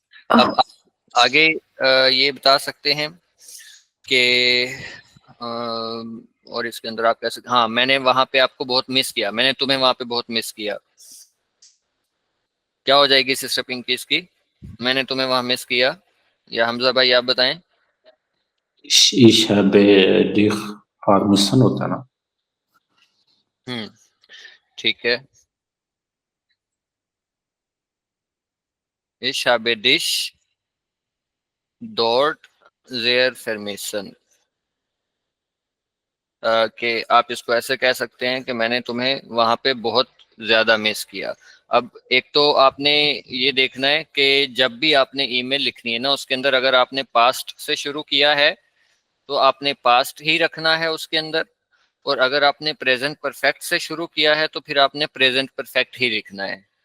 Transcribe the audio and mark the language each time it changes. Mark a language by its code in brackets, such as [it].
[hi] अब आप आगे ये बता सकते हैं कि और इसके अंदर आप कह सकते, हाँ मैंने वहां पे आपको बहुत मिस किया, मैंने तुम्हें वहां पे बहुत मिस किया। क्या हो जाएगी सिस्टर पिंकी इसकी? मैंने तुम्हें वहां मिस किया, या हमजा भाई आप बताएं। [de] Ich habe dich vermissen [hi] होता है ना। ठीक है। [de] Ich habe dich dort sehr vermissen, [hi] कि आप इसको ऐसे कह सकते हैं कि मैंने तुम्हें वहां पे बहुत ज्यादा मिस किया। अब एक तो आपने ये देखना है कि जब भी आपने ईमेल लिखनी है ना, उसके अंदर अगर आपने पास्ट से शुरू किया है तो आपने पास्ट ही रखना है उसके अंदर, और अगर आपने प्रेजेंट परफेक्ट से शुरू किया है तो फिर आपने प्रेजेंट परफेक्ट ही लिखना है।